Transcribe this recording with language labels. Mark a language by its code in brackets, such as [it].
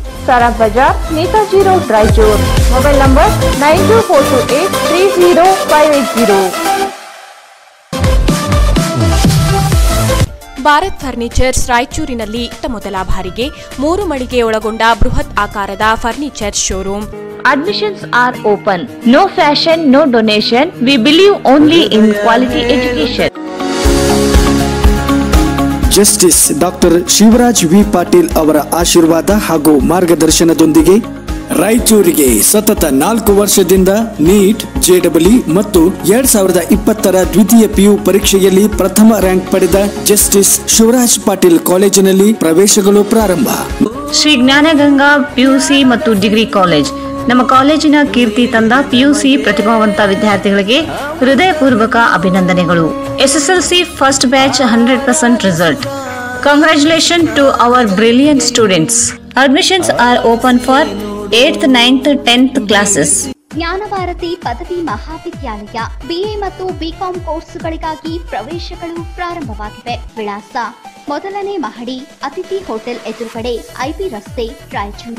[kn] Sara Bazaar, Netaji road, Raichur. Mobile number 9242830580. Bharat furnitures ರಾಯಚೂರಿನಲ್ಲಿ ಮೊದಲ ಬಾರಿಗೆ 3 ಮಳಿಗೆ ಒಳಗೊಂಡ ಬೃಹತ್ ಆಕಾರದ furniture showroom. [en] Admissions are open. No fashion, no donation. We believe only in quality education. [kn] Justice doctor Shivraj V Patil ಅವರ ಆಶೀರ್ವಾದ ಹಾಗೂ ಮಾರ್ಗದರ್ಶನದೊಂದಿಗೆ ರಾಯಚೂರಿಗೆ ಸತತ 4 ವರ್ಷದಿಂದ ನೀಟ್, JEE ಮತ್ತು 2020ರ ದ್ವಿತೀಯ PU ಪರೀಕ್ಷೆಯಲ್ಲಿ ಪ್ರಥಮ ರ್ಯಾಂಕ್ ಪಡೆದ ಜಸ್ಟಿಸ್ ಶಿವರಾಜ್ ಪಾಟೀಲ್ ಕಾಲೇಜಿನಲ್ಲಿ ಪ್ರವೇಶಗಳು ಪ್ರಾರಂಭ. ಶ್ರೀ ಜ್ಞಾನಗಂಗಾ PUC ಮತ್ತು ಡಿಗ್ರಿ ಕಾಲೇಜ್. ನಮ್ಮ ಕಾಲೇಜಿನ ಕೀರ್ತಿ ತಂದ PUC ಪ್ರತಿಭಾವಂತ ವಿದ್ಯಾರ್ಥಿಗಳಿಗೆ ಹೃದಯಪೂರ್ವಕ ಅಭಿನಂದನೆಗಳು. [en] SSLC first batch 100% result. Congratulations to our brilliant students. Admissions are open for 8th, 9th, 10th classes. [kn] Jnanabharathi ಪದವಿ ಮಹಾವಿದ್ಯಾಲಯ BA ಮತ್ತು BCom ಕೋರ್ಸ್ಗಳಿಗಾಗಿ ಪ್ರವೇಶಗಳು ಪ್ರಾರಂಭವಾಗಿವೆ. ವಿಳಾಸ ಮೊದಲನೇ ಮಹಡಿ ಅತಿಥಿ ಹೋಟೆಲ್ ಎದುರುಗಡೆ ಐಬಿ ರಸ್ತೆ ರಾಯಚೂರು.